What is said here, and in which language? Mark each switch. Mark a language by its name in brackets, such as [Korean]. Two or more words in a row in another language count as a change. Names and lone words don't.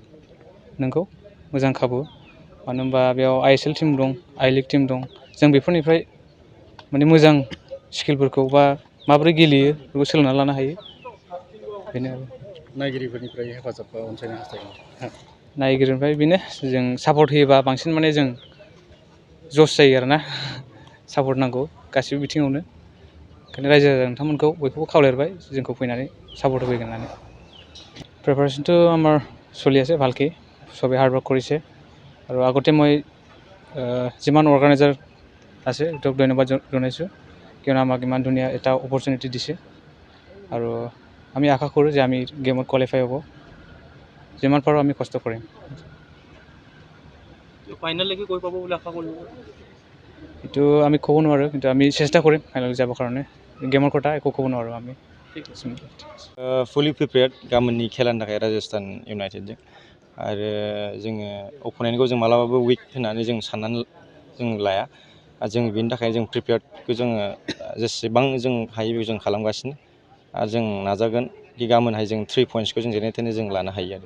[Bodo] नंगौ मोजां खाबु मानो होनबा बेयाव ISL टिम दं I League टिम दं जों बेफोरनिफ्राय माने मोजां स्किलफोरखौ बा माबोरै गेलेयो बेखौ सोलोंना लानो हायो बेनो आरो नायगिरिफोरनिफ्राय हेफाजाब अनसायनो हास्थायदों नायगिरिनिफ्राय बेनो जों सापर्ट होयोबा बांसिन माने जों जस जायो आरोना सापर्ट नांगौ गासिबो बिथिङावनो ओंखायनो रायजो राजा नोंथांमोनखौ बयखौबो खावलायबाय जोंखौ फैनानै सापर्ट होफैगोन होननानै [Assamese] প্ৰিপাৰেশ্যনটো আমাৰ চলি আছে ভালকৈ চবে [English] hard work [Assamese] কৰিছে আৰু আগতে মই যিমান অৰ্গেনাইজাৰ আছে তেওঁক ধন্যবাদ জনাইছোঁ কিয়নো আমাক ইমান ধুনীয়া এটা অপৰচুনিটি দিছে আৰু আমি আশা কৰোঁ যে আমি গেমত কোৱালিফাই হ'ব যিমান পাৰোঁ আমি কষ্ট কৰিম ফাইনেললৈকে গৈ পাব বুলি আশা কৰিব এইটো আমি ক'ব নোৱাৰোঁ কিন্তু আমি চেষ্টা কৰিম ফাইনেল যাবৰ কাৰণে [Bodo] गेमर खोथा एको खबर नङा आमी [English] fully prepared [Bodo] गाबोननि खेलानि थाखाय राजस्थान इउनाइटेडजों आरो जोङो अपोनेन्टखौ जों मालाबाबो उइक होननानै जों साननानै जों लाया जों बेनि थाखाय जों प्रिपेयार्डखौ जोङो जेसेबां जों हायो बेखौ जों खालामगासिनो आरो जों नाजागोन कि गाबोनहाय जों 3 पइन्ट्सखौ जों जेने थेने जों लानो हायो आरो